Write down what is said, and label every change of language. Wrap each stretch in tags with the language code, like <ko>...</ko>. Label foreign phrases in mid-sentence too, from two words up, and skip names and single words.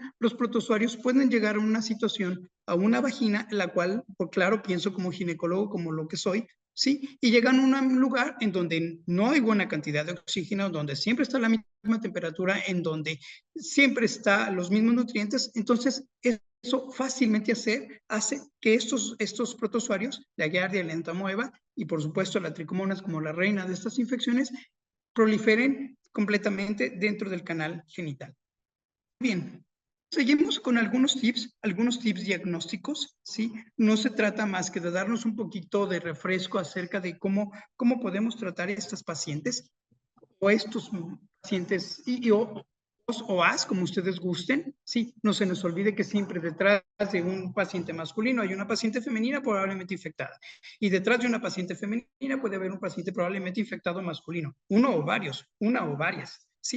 <es>Los protozoarios pueden llegar a una situación, a una vagina, en la cual, por claro, pienso como ginecólogo, como lo que soy, ¿sí? Y llegan a un lugar en donde no hay buena cantidad de oxígeno, donde siempre está la misma temperatura, en donde siempre están los mismos nutrientes. Entonces, eso fácilmente hace que estos protozoarios, la Giardia, la entamoeba y por supuesto la tricomonas como la reina de estas infecciones, proliferen completamente dentro del canal genital. Bien, seguimos con algunos tips diagnósticos, ¿sí? No se trata más que de darnos un poquito de refresco acerca de cómo podemos tratar a estas pacientes o estos pacientes o as, como ustedes gusten, sí, no se nos olvide que siempre detrás de un paciente masculino hay una paciente femenina probablemente infectada, y detrás de una paciente femenina puede haber un paciente probablemente infectado masculino, una o varias, sí.</es>